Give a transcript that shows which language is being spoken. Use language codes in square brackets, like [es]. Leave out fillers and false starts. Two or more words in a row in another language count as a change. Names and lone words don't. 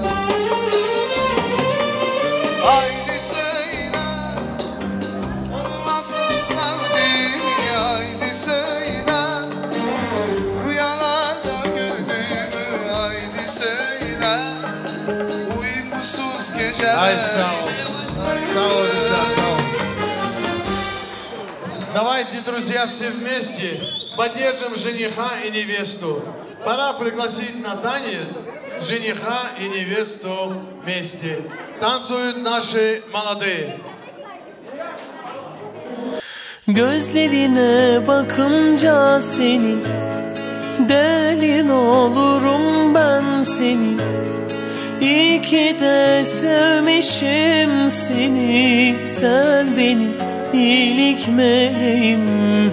[tr] Haydi söyle onu nasıl sevdim, haydi söyle rüyalarda gördüğümü, haydi söyle uykusuz geceler. Ay sağ ol. Sağ ol, Рустам, сağ ol. [ru] Давайте, друзья, все вместе поддержим жениха и невесту. Пора пригласить на танец жениха и невесту вместе. Танцуют наши молодые. [tr] Gözlerine bakınca senin, delin olurum ben senin. İyi ki de sevmişim seni, sen benim iyilik meleğim.